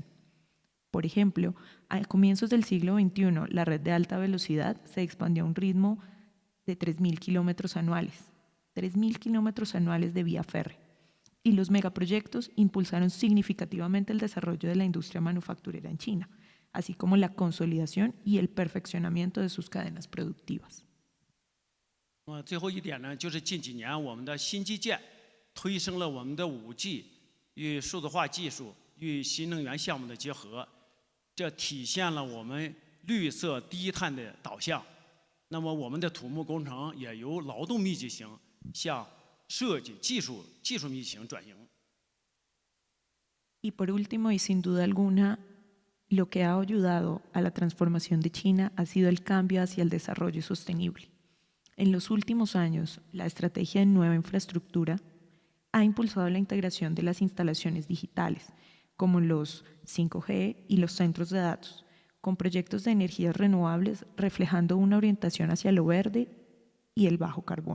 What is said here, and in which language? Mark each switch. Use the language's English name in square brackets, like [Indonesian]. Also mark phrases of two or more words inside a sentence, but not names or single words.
[Spanish] Por ejemplo, a comienzos del siglo XXI, la red de alta velocidad se expandió a un ritmo de 3.000 kilómetros anuales, 3.000 kilómetros anuales de vía férrea, y los megaproyectos impulsaron significativamente el desarrollo de la industria manufacturera en China, así como la consolidación y el perfeccionamiento de sus cadenas productivas. [Chinese] 最后一点呢，就是近几年我们的新基建推升了我们的5G 与数字化技术与新能源项目的结合，这体现了我们绿色低碳的导向。那么我们的土木工程也由劳动密集型向设计技术密集型转型。 [Spanish] Y por último, y sin duda alguna, lo que ha ayudado a la transformación de China ha sido el cambio hacia el desarrollo sostenible. En los últimos años, la estrategia de nueva infraestructura ha impulsado la integración de las instalaciones digitales, como los 5G y los centros de datos, con proyectos de energías renovables reflejando una orientación hacia lo verde y el bajo carbono.